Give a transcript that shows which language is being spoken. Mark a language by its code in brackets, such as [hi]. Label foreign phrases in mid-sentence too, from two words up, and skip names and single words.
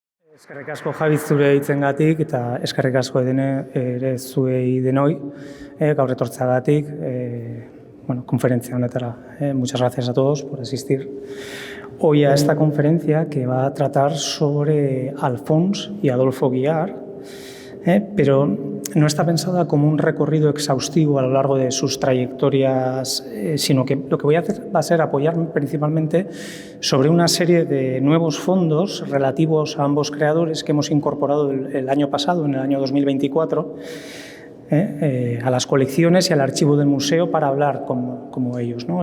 [eu] Eskerrik asko Javi zure hitzengatik eta eskerrik asko ere zuei denoi gaur etortzeagatik konferentzia honetara. [es] Muchas gracias a todos por asistir hoy a esta conferencia que va a tratar sobre Alfons y Adolfo Guiar, pero no está pensada como un recorrido exhaustivo a lo largo de sus trayectorias, sino que lo que voy a hacer va a ser apoyarme principalmente sobre una serie de nuevos fondos relativos a ambos creadores que hemos incorporado el año pasado, en el año 2024, a las colecciones y al archivo del museo para hablar como ellos, ¿no?